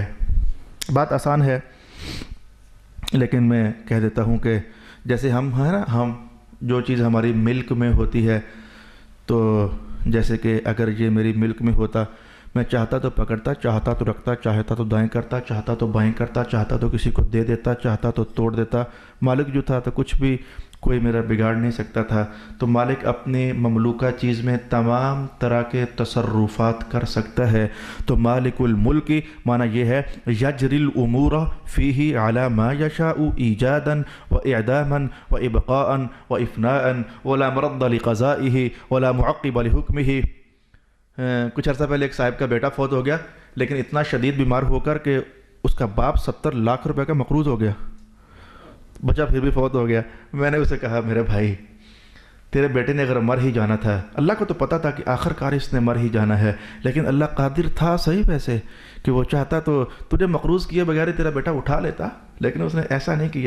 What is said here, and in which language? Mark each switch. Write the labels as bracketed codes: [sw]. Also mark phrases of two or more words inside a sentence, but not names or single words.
[ur] بات آسان ہے، لیکن میں کہہ دیتا ہوں کہ جیسے ہم ہیں نا، ہم جو چیز ہماری ملک میں ہوتی ہے، تو جیسے کہ اگر یہ میری ملک میں ہوتا، میں چاہتا تو پکڑتا، چاہتا تو رکھتا، چاہتا تو دائیں کرتا، چاہتا تو بائیں کرتا، چاہتا تو کسی کو دے دیتا، چاہتا تو توڑ دیتا۔ مالک جو تھا تو کچھ بھی کوئی میرا بگاڑ نہیں سکتا تھا۔ تو مالک اپنی مملوکہ چیز میں تمام طرح کے تصرفات کر سکتا ہے۔ تو مالک الملک معنی یہ ہے [ar] یجری الامور فیہ علی ما یشاء ایجادا و اعداما و ابقاء و افناء ولا مرد لقضائہ ولا معقب لحکمہ۔ [ur] کچھ عرصہ پہلے ایک صاحب کا بیٹا فوت ہو گیا، لیکن اتنا شدید بیمار ہو کر کہ اس کا باپ 70 لاکھ روپے کا مقروض ہو گیا، بچہ پھر بھی فوت ہو گیا۔ میں نے اسے کہا میرے بھائی، تیرے بیٹے نے اگر مر ہی جانا تھا، اللہ کو تو پتہ تھا کہ آخر کار اس نے مر ہی جانا ہے، لیکن اللہ قادر تھا صحیح ویسے کہ وہ چاہتا تو تجھے مقروض کیے بغیر تیرا بیٹا اٹھا لیتا، لیکن اس نے ایسا نہیں کیا۔